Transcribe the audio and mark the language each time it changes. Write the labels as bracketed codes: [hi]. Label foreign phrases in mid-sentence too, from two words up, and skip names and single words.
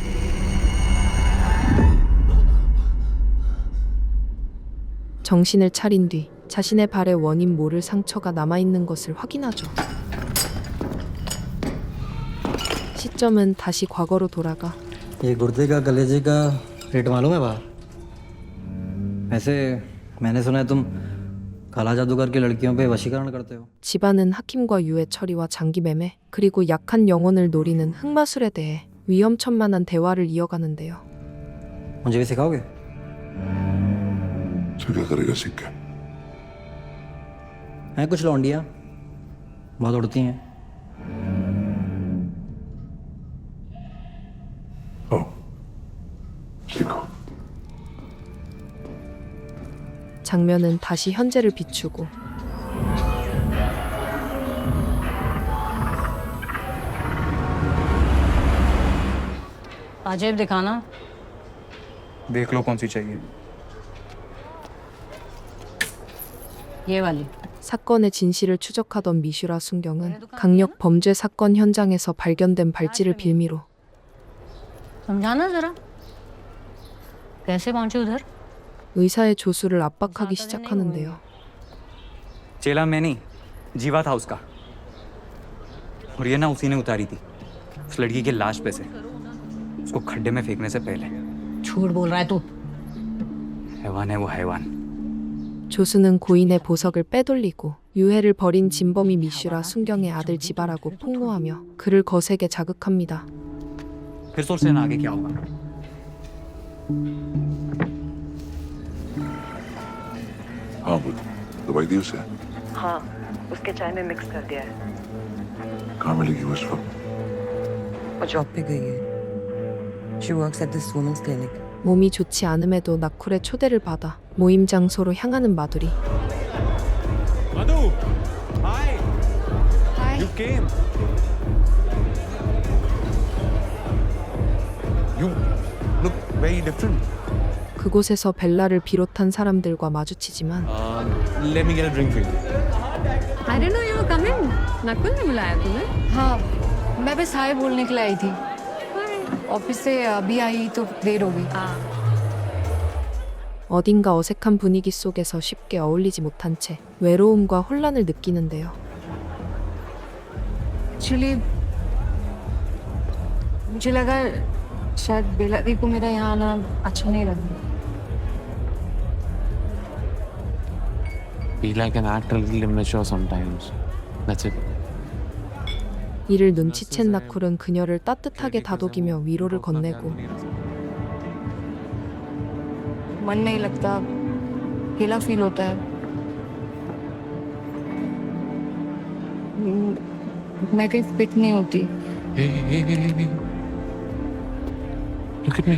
[ko] 정신을 차린 뒤 자신의 발에 원인 모를 상처가 남아있는 것을 확인하죠. 시점은 다시 과거로 돌아가 [hi] ये गुर्दे का कलेजे का रेट मालूम है बा? ऐसे मैंने सुना है तुम काला जादूगर की लड़कियों पे वशीकरण करते हो। [ko] 집안은 하킴과 유해 처리와 장기 매매 그리고 약한 영혼을 노리는 흑마술에 대해 위험천만한 대화를 이어가는데요. [hi] मुझे भी सिखाओगे? तो क्या करेगा सिक्का? हैं कुछ लौंडियाँ बहुत उड़ती हैं। सीखो। [ko] 장면은 다시 현재를 비추고 [hi] पाजेब दिखाना। देख लो कौन सी चाहिए। ये वाली। [ko] 사건의 진실을 추적하던 미슈라 순경은 강력 범죄 사건 현장에서 발견된 발찌를 빌미로 [hi] समझाना जरा कैसे पहुंचे उधर [ko] 의사의 조수를 압박하기 시작하는데요. [hi] चेला मैं नहीं, जीवा था उसका। और ये ना उसी ने उतारी थी उस लड़की की लाश पे से, उसको खड्डे में फेंकने से पहले। झूठ बोल रहा है तू। हैवान है वो, हैवान। [ko] 조수는 고인의 보석을 빼돌리고 유해를 벌인 진범이 미슈라 순경의 아들 지바라고 폭로하며 그를 거세게 자극합니다. [hi] फिर सोच लेना आगे क्या होगा। हाँ वो दवाई दी उसे? हाँ, उसके चाय में मिक्स कर दिया है। कहाँ मिलेगी वो इस वक्त? वो जॉब पे गई है। [en] She works at this women's clinic. [ko] 몸이 좋지 않음에도 나쿨의 초대를 받아 모임 장소로 향하는 마두리. [en] Madhu, hi. Hi. You came. You look very different. [ko] 그곳에서 벨라를 비롯한 사람들과 마주치지만 [en] Let me get a drink for you. I didn't know you were coming. [hi] नकुल ने बुलाया तुम्हें? हाँ, मैं बस हाय बोलने के लिए आई थी। ऑफिस से अभी आई तो देर हो गई। [ko] 어딘가 어색한 분위기 속에서 쉽게 어울리지 못한 채 외로움과 혼란을 느끼는데요. [hi] एक्चुअली मुझे लगा शायद बेला दी को मेरा यहाँ आना अच्छा नहीं लगा। [en] Feel like an actor, little immature sometimes. That's it. [ko] 이를 눈치챈 나쿨은 그녀를 따뜻하게 다독이며 위로를 건네고 [hi] मन नहीं लगता, अकेला फील होता है। मैं कहीं फिट नहीं होती। [en] Hey. Look at me.